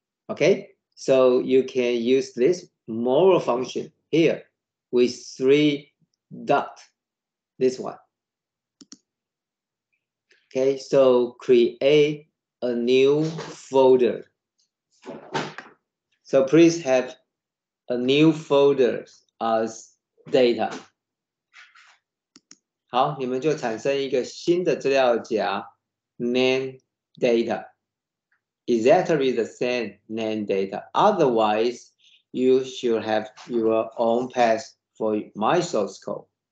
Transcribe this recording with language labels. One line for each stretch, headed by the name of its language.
English: Okay, so you can use this more function here with 3 dots, this one. Okay, so create a new folder. So please have a new folder as data.
Chinese: 好，你们就产生一个新的资料夹
English: name data. Exactly the same name data. Otherwise, you should have your own path for my source code.